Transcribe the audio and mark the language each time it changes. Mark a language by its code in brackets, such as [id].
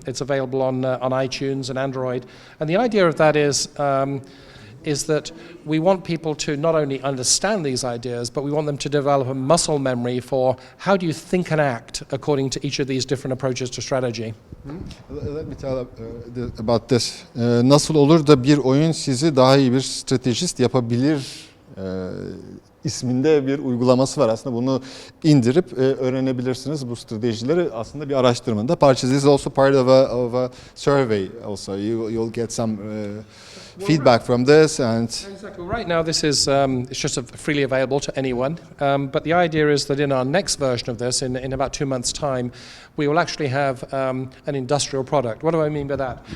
[en] It's available on iTunes and Android. And the idea of that is that we want people to not only understand these ideas, but we want them to develop a muscle memory for how do you think and act according to each of these different approaches to strategy. Let me tell about this. [tr] Nasıl olur da bir oyun sizi daha iyi bir stratejist yapabilir isminde bir uygulaması var. Aslında bunu indirip öğrenebilirsiniz. Bu stratejileri aslında bir araştırmanın da parçası. [en] This is also part of a survey also. You'll get some feedback from this and Exactly. Well, right now, this is it's just freely available to anyone. But the idea is that in our next version of this, in about 2 months' time, we will actually have an industrial product. What do I mean by that?